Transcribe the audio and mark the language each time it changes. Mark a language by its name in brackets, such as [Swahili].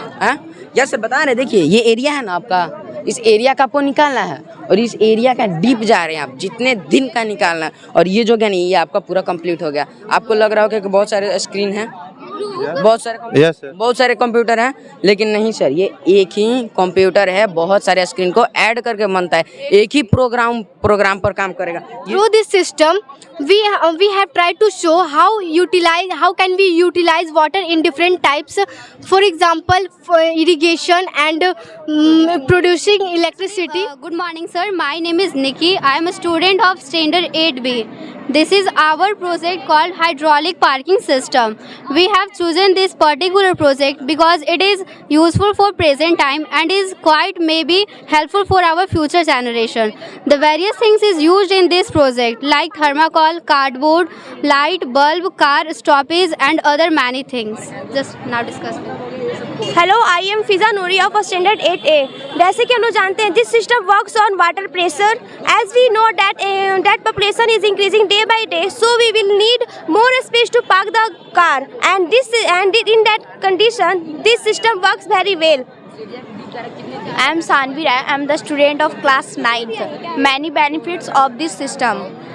[Hindi] हाँ yes sir, बता रहे, देखिए ये एरिया है ना आपका, इस एरिया का आपको निकालना है और इस एरिया का डीप जा रहे हैं आप, जितने दिन का निकालना है। और ये जो क्या नहीं, ये आपका पूरा कंप्लीट हो गया। आपको लग रहा होगा कि बहुत सारे स्क्रीन हैं, बहुत सारे कंप्यूटर हैं, लेकिन नहीं सर, ये एक ही कंप्यूटर है, बहुत सारे स्क्रीन को ऐड करके बनता है, एक ही प्रोग्राम पर काम करेगा। [English] Through this system, we have tried to show how can we utilize water in different types. For example, for irrigation and producing electricity. Good morning, sir. My name is Nikki. I am a student of standard 8B. This is our project called hydraulic parking system. We have chosen this particular project because it is useful for present time and is quite maybe helpful for our future generation. The various things is used in this project like thermocol, cardboard, light, bulb, car stoppage and other many things. Just now discuss. Hello, I am Fiza Noori of standard 8A. [Hindi] जैसे कि हम लोग जानते हैं, [English] this system works on water pressure. As we know that population is increasing day by day, so we will need more space to park the car. And in that condition, this system works very well. I am Sanvi Rai. I am the student of class 9th. Many benefits of this system.